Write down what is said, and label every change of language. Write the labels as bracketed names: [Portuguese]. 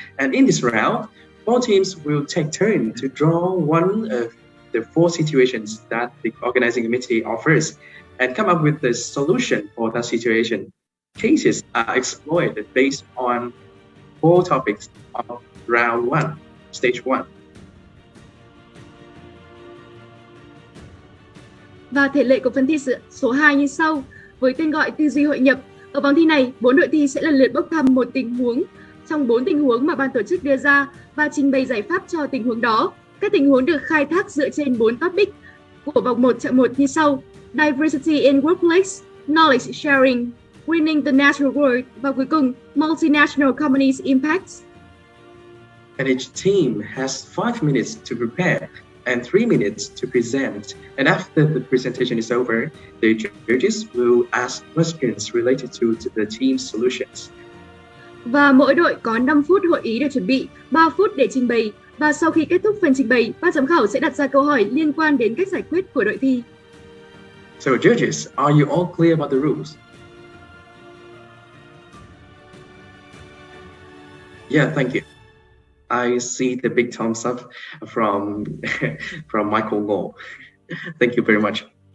[English] And in this round, 4 teams will take turn to draw one of the 4 situations that the organizing committee offers and come up with the solution for that situation. Cases are explored based on 4 topics of round 1, stage 1. [Vietnamese] Và thể lệ của phần thi số 2 như sau, với tên gọi tư duy hội nhập. Ở vòng thi này, 4 đội thi sẽ lần lượt bốc thăm một tình huống trong 4 tình huống mà ban tổ chức đưa ra và trình bày giải pháp cho tình huống đó. Các tình huống được khai thác dựa trên 4 topic của vòng 1 chặng 1 như sau: Diversity in Workplace, Knowledge Sharing, Winning the Natural World và cuối cùng Multinational Companies Impacts. [English] And each team has 5 minutes to prepare and 3 minutes to present. And after the presentation is over, the judges will ask questions related to the team's solutions. [Vietnamese] Và mỗi đội có 5 phút hội ý để chuẩn bị, 3 phút để trình bày. Và sau khi kết thúc phần trình bày, ban giám khảo sẽ đặt ra câu hỏi liên quan đến cách giải quyết của đội thi. [English] So judges, are you all clear about the rules? Yeah, thank you. I see the big thumbs up from Michael Ngô. Thank you very much.